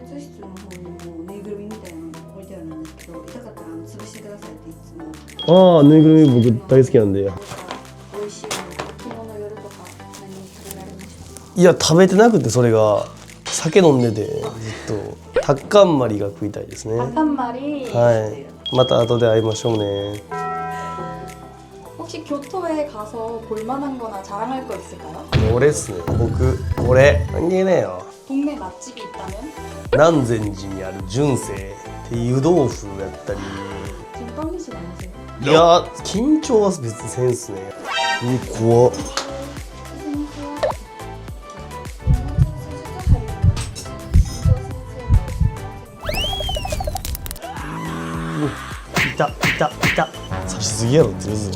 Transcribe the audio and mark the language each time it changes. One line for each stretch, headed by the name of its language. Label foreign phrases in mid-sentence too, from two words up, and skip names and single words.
Japanese: 施術室の方にもぬいぐるみみたいなのが置いてあるんですけど、痛かったら潰してくださいっていつも。ああ、ぬいぐるみ僕大好きなんで。美味しいもの、昨日の夜とか何食べられましたか？いや食べてなくて、それが酒飲んでてずっとタッカンマリが食いたいですね。
Korean: 한마리.
Japanese: はい。また後で会いましょうね。
Korean: 혹시 교토에 가서 볼만한 거나 자랑할 거 있을까요?
Japanese: 俺っすね。俺関係ねえよ。
Korean: 동네 맛집이 있다면?
Japanese: 南禅寺にある純正って湯豆腐やったり。
Korean: 지금 떨리진 않으세요?
Japanese: いや緊張は別にせんっすね。怖っ。いた刺しすぎやろって言うぞ。